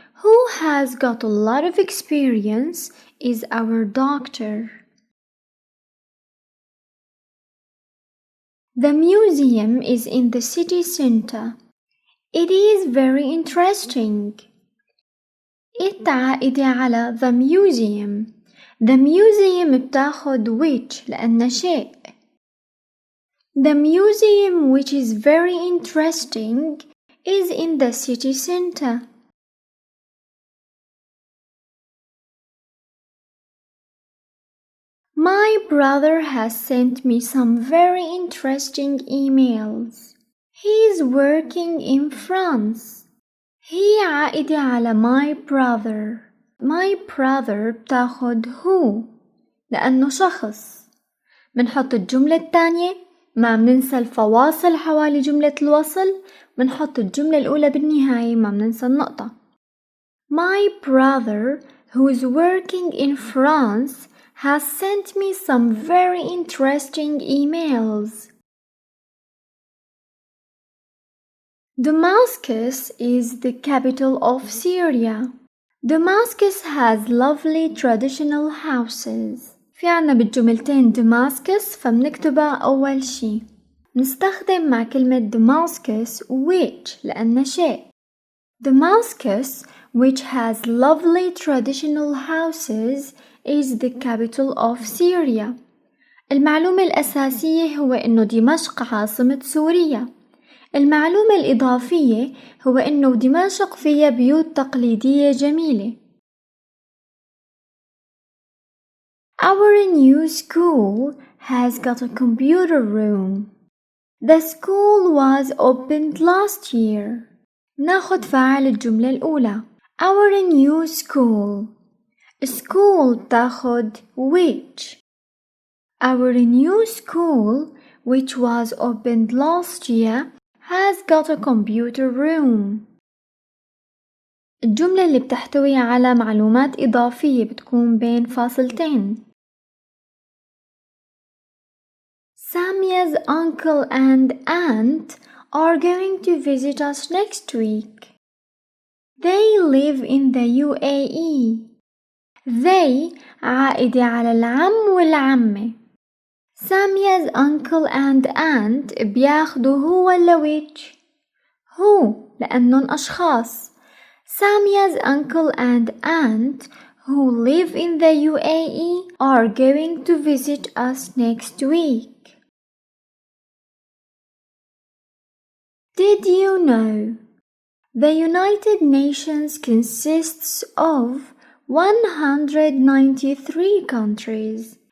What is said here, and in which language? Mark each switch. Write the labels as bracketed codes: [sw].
[en] who has got a lot of experience, is our doctor. The museum is in the city center. It is very interesting. it [ar] عائدة على [en] the museum. The museum بتاخد which [ar] لأنه شيء. [en] The museum, which is very interesting, is in the city center. My brother has sent me some very interesting emails. He is working in France. [ar] هي عائدة على [en] my brother. My brother بتاخد who [ar] لأنه شخص. منحط الجملة الثانية، ما مننسى الفواصل حوالي جملة الوصل، منحط الجملة الأولى بالنهاية، ما مننسى النقطة. [en] My brother, who is working in France, has sent me some very interesting emails. Damascus is the capital of Syria. Damascus has lovely traditional houses. [ar] في عنا بالجملتين Damascus فبنكتبها أول شي. نستخدم مع كلمة Damascus which لأنه شيء. [en] Damascus, which has lovely traditional houses, is the capital of Syria. [ar] المعلومة الأساسية هو إنه دمشق عاصمة سوريا. المعلومة الإضافية هو إنه دمشق فيها بيوت تقليدية جميلة. [en] Our new school has got a computer room. The school was opened last year. [ar] ناخد فاعل الجملة الأولى. [en] Our new school. School تاخد which. Our new school, which was opened last year, has got a computer room. [ar] الجملة اللي بتحتوي على معلومات إضافية بتكون بين فاصلتين. [en] Samia's uncle and aunt are going to visit us next week. They live in the UAE. [ar] They عائدة على العم والعمة. [en] Samia's uncle and aunt [ar] بياخدوا هو ولا which؟ هو لأنهم أشخاص. [en] Samia's uncle and aunt who live in the UAE are going to visit us next week. Did you know? The United Nations consists of 193 countries.